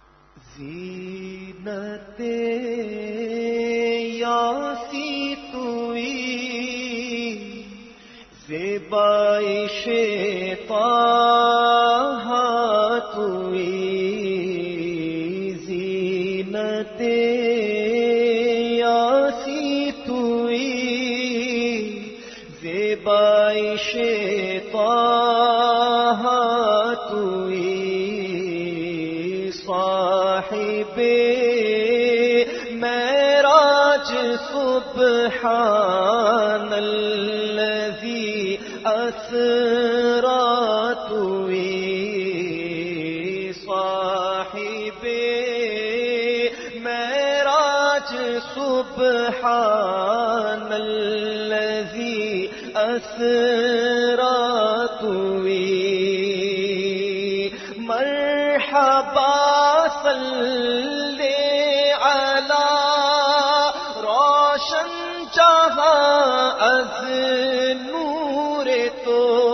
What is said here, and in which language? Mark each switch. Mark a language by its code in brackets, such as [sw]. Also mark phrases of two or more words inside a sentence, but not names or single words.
[fa] زینت یاسی توئی زیبایش طه توئی زینت یاسی توئی زیبایش طه توئی صاحب [ar] معراج سبحان الذی اسری [fa] توئی صاحب معراج [ar] سبحان الذی اسری [fa] توئی [ar] مرحبا صلی علی [fa] روشن جہاں از نور تو